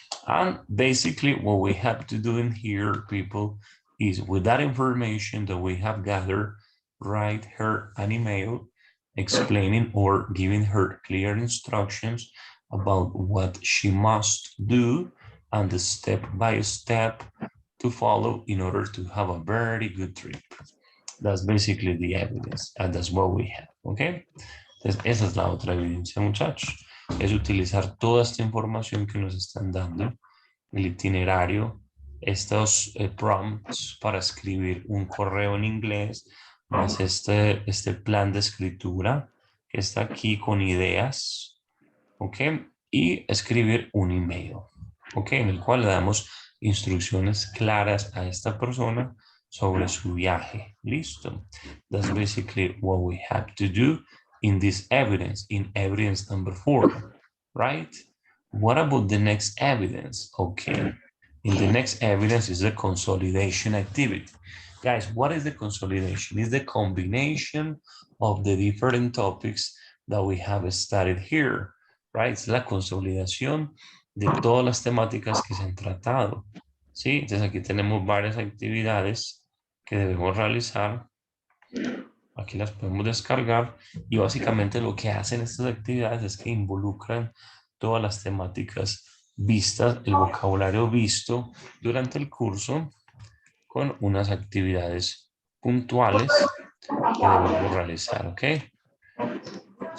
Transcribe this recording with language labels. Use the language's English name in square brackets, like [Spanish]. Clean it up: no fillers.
[English] And basically what we have to do in here, people, is with that information that we have gathered, write her an email explaining or giving her clear instructions about what she must do and the step by step to follow in order to have a very good trip. That's basically the evidence, and that's what we have, okay? [Spanish] Entonces, esa es la otra evidencia, muchachos. Es utilizar toda esta información que nos están dando, el itinerario, estos prompts para escribir un correo en inglés, más este plan de escritura que está aquí con ideas, ¿ok? Y escribir un email, ¿ok? En el cual le damos instrucciones claras a esta persona sobre su viaje. Listo. [English] That's basically what we have to do in this evidence, in evidence number 4, right? What about the next evidence? Okay. In the next evidence is the consolidation activity. Guys, what is the consolidation? It's the combination of the different topics that we have studied here, right? [Spanish] Es la consolidación de todas las temáticas que se han tratado. ¿Sí? Entonces aquí tenemos varias actividades que debemos realizar. Aquí las podemos descargar y básicamente lo que hacen estas actividades es que involucran todas las temáticas vistas, el vocabulario visto durante el curso con unas actividades puntuales que debemos realizar, ¿ok?